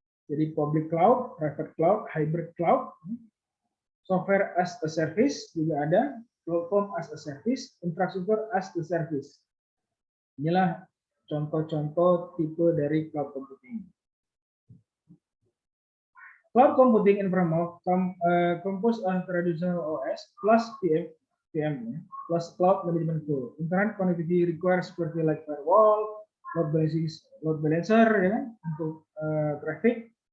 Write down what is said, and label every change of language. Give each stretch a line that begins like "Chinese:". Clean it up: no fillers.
English: Jadi public cloud, private cloud, hybrid cloud, software as a service
Indonesian: juga ada,
English: platform as a service, infrastructure as a service.
Indonesian: Inilah contoh-contoh tipe dari cloud computing.
English: Cloud computing environment composed of traditional OS plus PM plus cloud management tool. Internet connectivity requires seperti like firewall, load balancer ya kan, untuk traffic.